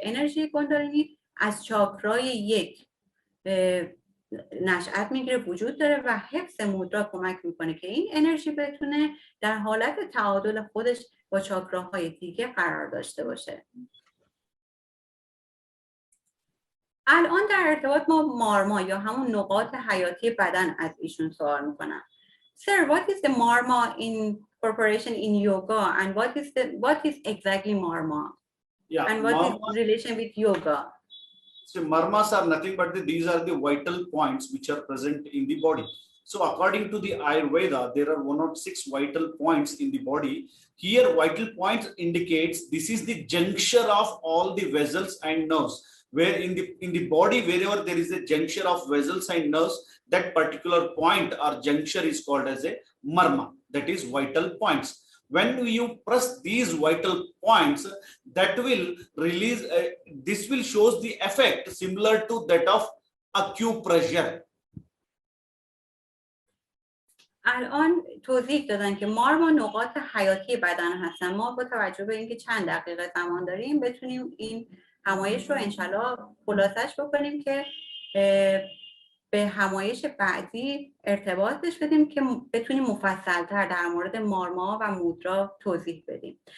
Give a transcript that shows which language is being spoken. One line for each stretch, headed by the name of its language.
Persian: انرژی کندالینی از چاکرای یک نشأت میگیره، وجود داره و حفظ مودرا کمک میکنه که این انرژی بتونه در حالت تعادل خودش با چاکراهای دیگه قرار داشته باشه. الان در ارتباط ما مارما یا همون نقاط حیاتی بدن از ایشون سوال میکنم.
English: Sir, what is the marma incorporation in yoga and what is exactly marma? Yeah, and what marma, is relation with yoga? So marmas are nothing but these are the vital points which are present in the body. So according to the Ayurveda, there are 106 vital points in the body. Here vital points indicates this is the juncture of all the vessels and nerves. Where in the body, wherever there is a juncture of vessels and nerves, that particular point or juncture is called as a marma. That is vital points. When you press these vital points, that will release, this will shows the effect similar to that of acupressure.
Persian: الان توضیح دادن که مارما نقاط حیاتی بدن هستن. ما با توجه به اینکه چند دقیقه زمان داریم بتونیم این همایش رو انشالله خلاصش بکنیم که به همایش بعدی ارتباطش بدیم که بتونیم مفصل‌تر در مورد مارما و مودرا توضیح بدیم.